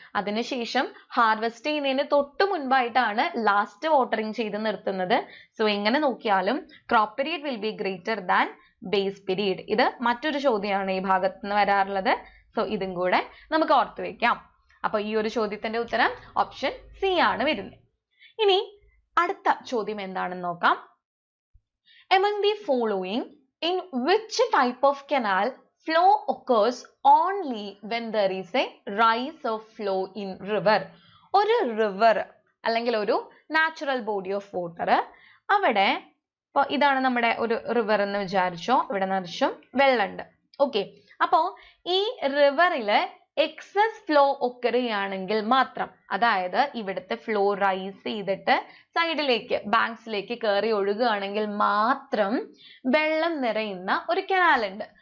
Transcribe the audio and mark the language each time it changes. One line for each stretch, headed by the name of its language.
Malayalam: അതിനുശേഷം ഹാർവെസ്റ്റ് ചെയ്യുന്നതിന് തൊട്ട് മുൻപായിട്ടാണ് ലാസ്റ്റ് വാട്ടറിങ് ചെയ്ത് നിർത്തുന്നത്.
English: so
Malayalam: എങ്ങനെ നോക്കിയാലും
English: Crop period will be greater than base period.
Malayalam: ഇത് മറ്റൊരു ചോദ്യമാണ് ഈ ഭാഗത്ത് നിന്ന് വരാറുള്ളത്. സോ ഇതും കൂടെ നമുക്ക് ഓർത്ത് വെക്കാം. അപ്പൊ ഈ ഒരു ചോദ്യത്തിന്റെ ഉത്തരം ഓപ്ഷൻ സി ആണ് വരുന്നത്. ഇനി അടുത്ത ചോദ്യം എന്താണെന്ന് നോക്കാം.
English: Among the following, in which type of canal flow occurs only when there is a rise of flow in river?
Malayalam: ഒരു റിവർ അല്ലെങ്കിൽ ഒരു നാച്ചുറൽ ബോഡി ഓഫ് വാട്ടർ, അവിടെ ഇപ്പൊ ഇതാണ് നമ്മുടെ ഒരു റിവർ എന്ന് വിചാരിച്ചോ, ഇവിടെ നിറച്ചും വെള്ളമുണ്ട്. ഓക്കെ, അപ്പോ ഈ റിവറില് എക്സസ് ഫ്ലോ ഒക്കറുകയാണെങ്കിൽ മാത്രം, അതായത് ഇവിടുത്തെ ഫ്ലോ റൈസ് ചെയ്തിട്ട് സൈഡിലേക്ക് ബാങ്ക്സിലേക്ക് കയറി ഒഴുകുകയാണെങ്കിൽ മാത്രം വെള്ളം നിറയുന്ന ഒരു കനാൽ ഉണ്ട്.